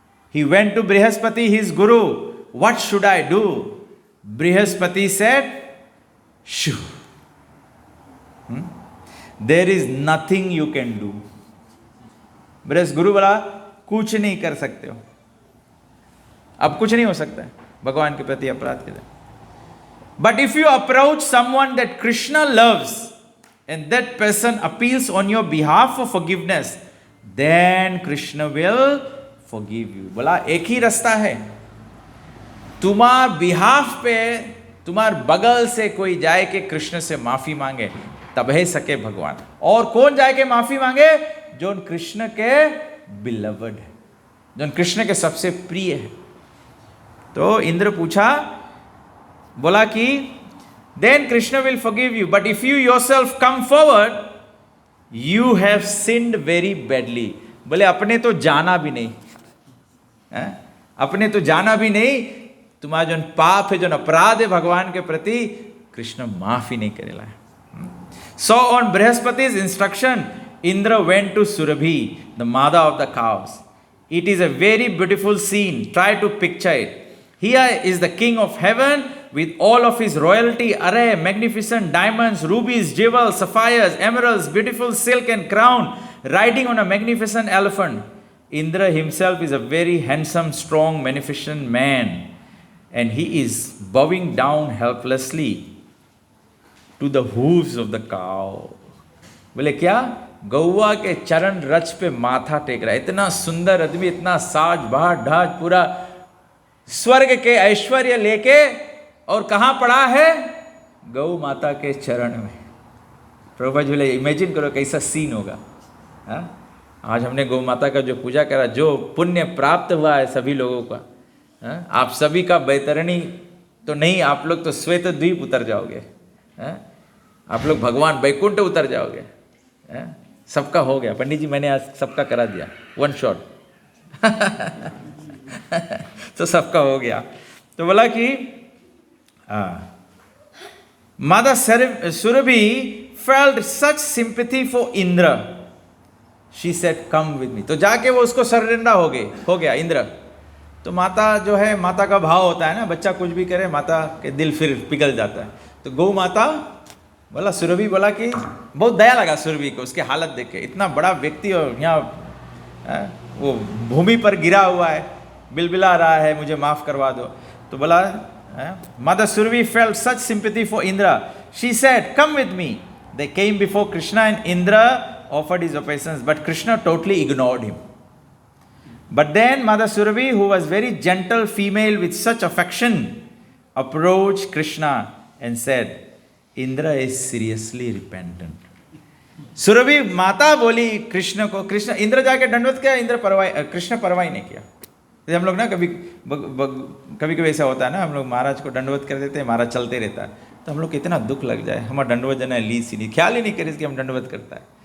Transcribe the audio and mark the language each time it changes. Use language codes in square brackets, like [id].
[en] He went to Brihaspati, his guru. What should I do? Brihaspati said, shoo. There is nothing you can do. [hi] Brihaspati गुरु बोला, कुछ नहीं कर सकते हो, अब कुछ नहीं हो सकता है भगवान के प्रति अपराध के लिए। [en] But if you approach someone that Krishna loves and that person appeals on your behalf for forgiveness, then Krishna will forgive you. [hi] बोला एक ही रास्ता है, तुम्हार बिहाफ पे तुम्हार बगल से कोई जाए के कृष्ण से माफी मांगे तब सके भगवान। और कौन जाए के माफी मांगे? जो कृष्ण के बिलवड है, जो कृष्ण के सबसे प्रिय है। तो इंद्र पूछा, बोला कि [en] then Krishna will forgive you, but if you yourself come forward, you have sinned very badly. [hi] बोले अपने तो जाना भी नहीं, अपने तो जाना भी नहीं, तुम्हारा जो पाप है, जो अपराध है भगवान के प्रति, कृष्ण माफ ही नहीं करेला है। [en] So on Brihaspati's instruction, Indra went to Surabhi, the mother of the cows. It is a very beautiful scene. Try to picture it. Here is the king of heaven with all of his royalty array, magnificent diamonds, rubies, jewels, sapphires, emeralds, beautiful silk and crown, riding on a magnificent elephant. Indra himself is a very handsome, strong, magnificent man, and he is bowing down helplessly to the hooves of the cow. [hi] बोले क्या? गौवा के चरण रच पे माथा take रहा है। इतना सुंदर आदमी, इतना साज बहार ढाज, पूरा स्वर्ग के ऐश्वर्य लेके, और कहाँ पड़ा है? गौ माता के चरण में। प्रभुपाद जी बोले इमेजिन करो कैसा सीन होगा। आज हमने गौ माता का जो पूजा करा, जो पुण्य प्राप्त हुआ है सभी लोगों का, आप सभी का बैतरणी तो नहीं, आप लोग तो श्वेत द्वीप उतर जाओगे, आप लोग भगवान वैकुंठ उतर जाओगे। सबका हो गया पंडित जी, मैंने आज सबका करा दिया, वन शॉट। तो सबका हो गया। तो बोला कि [en] Mother Surabhi felt such sympathy for Indra. She said, "Come with me." [hi] तो जाके वो उसको सरेंडर हो गया इंद्र। तो माता जो है, माता का भाव होता है ना, बच्चा कुछ भी करे माता के दिल फिर पिघल जाता है। तो गौ माता बोला, सुरभि बोला कि बहुत दया लगा सुरभि को उसके हालत देख के, इतना बड़ा व्यक्ति और यहाँ वो भूमि पर गिरा हुआ है, बिलबिला रहा है, मुझे माफ करवा दो। तो बोला, [en] Mother Surabhi felt such sympathy for Indra. She said, "Come with me." They came before Krishna and Indra offered his obeisance, but Krishna totally ignored him. But then Mother Surabhi, who was very gentle female with such affection, approached Krishna and said, "Indra is seriously repentant." [hi] Surabhi माता बोली कृष्ण को, कृष्ण इंद्र जाके दंडवत किया, कृष्ण परवाही नहीं किया। जैसे हम लोग ना कभी ऐसा होता है ना, हम लोग महाराज को दंडवत कर देते हैं, महाराज चलते रहता है, तो हम लोग कितना दुख लग जाए, हमारा दंडवत जन है ली सी नहीं, ख्याल ही नहीं करे कि हम दंडवत करता है।